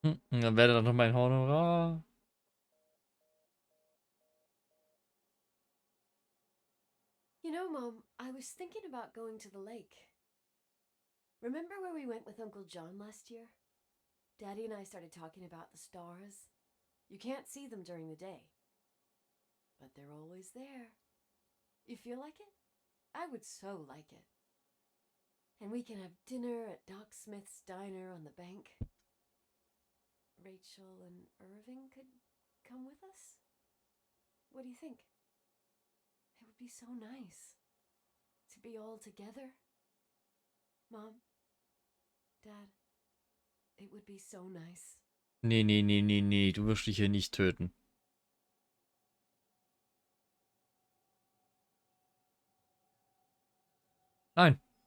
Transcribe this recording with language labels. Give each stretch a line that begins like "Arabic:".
German: Und dann wäre da noch mein Honorar.
English: You know, Mom, I was thinking about going to the lake. Remember where we went with Uncle John last year? Daddy and I started talking about the stars. You can't see them during the day, but they're always there. You feel like it? I would so like it. And we can have dinner at Doc Smith's diner on the bank. Rachel and Irving could come with us? What do you think? It would be so nice to be all together. Mom, Dad, it would be so nice.
German: Nee, du wirst dich hier nicht töten. Nein.